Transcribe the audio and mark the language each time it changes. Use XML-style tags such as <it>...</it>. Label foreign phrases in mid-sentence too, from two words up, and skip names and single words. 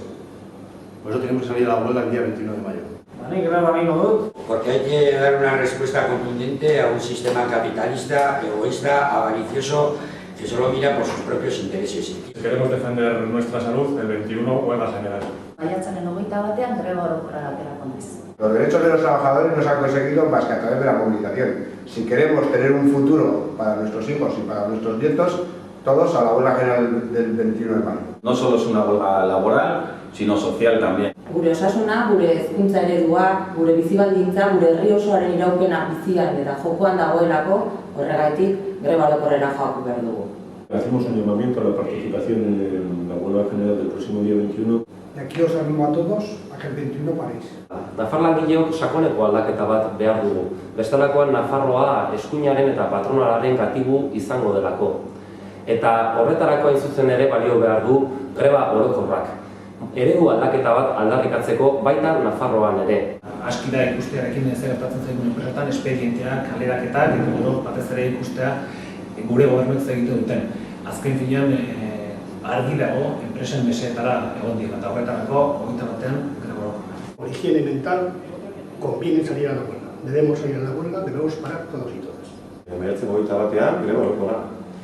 <es>Por eso tenemos que salir a la huelga el día 21 de mayo. Porque hay que dar una respuesta contundente a un sistema capitalista, egoísta, avaricioso, que solo mira por sus propios intereses. Si queremos defender nuestra salud, el 21 huelga general.</es> <eu>Maiatzaren 21ean greba orokorra aterako naiz.</eu> <es>Los derechos de los trabajadores no se han conseguido más que a través de la movilización. Si queremos tener un futuro para nuestros hijos y para nuestros nietos, todos a la huelga general del 21 de mayo. No solo es una huelga laboral, sino social también.</es> <eu>Gure osasuna, gure hezkuntza eredua, gure bizibaldintza, gure herri osoaren iraupena bizian eta jokoan dagoelako, horregatik greba orokorrera joako behar dugu.</eu> <es>Hacemos un llamamiento a la participación en la huelga general del próximo día 21. Y aquí os animo a todos a que el 21 paréis.</es> <eu>Nafar langileok sakoneko aldaketa bat behar dugu. Bestelakoan Nafarroa eskuinaren eta patronalaren gatibu izango delako. Eta horretarako hain zuzen ere balio behar du greba orokorrak. Eredu aldaketa bat aldarrikatzeko baita Nafarroan ere. Aski da ikustearekin ez gertatzen zaigun enpresetan, espedienteak, kaleraketak, eta gero batez ere ikustea gure gobernuek egiten duten. Azken finean argi dago enpresen meseetara egon dira, eta horretarako 21ean greba orokorra.</eu> <es>Por higiene mental, conviene salir a la huelga. Debemos salir a la huelga, debemos parar todos y todas.</es> <eu>Maiatzeko 21ean greba orokorra.</eu>